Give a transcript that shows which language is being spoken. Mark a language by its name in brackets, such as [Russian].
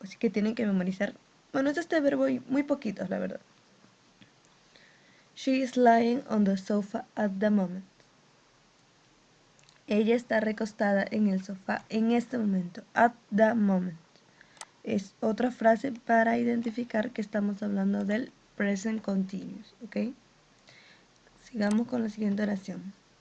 [Spanish] Así que tienen que memorizar. Bueno, es este verbo y muy poquitos, la verdad. [English] She is lying on the sofa at the moment. [Spanish] Ella está recostada en el sofá en este momento. [English] At the moment. [Spanish] Es otra frase para identificar que estamos hablando del present continuous. ¿Ok? Sigamos con la siguiente oración.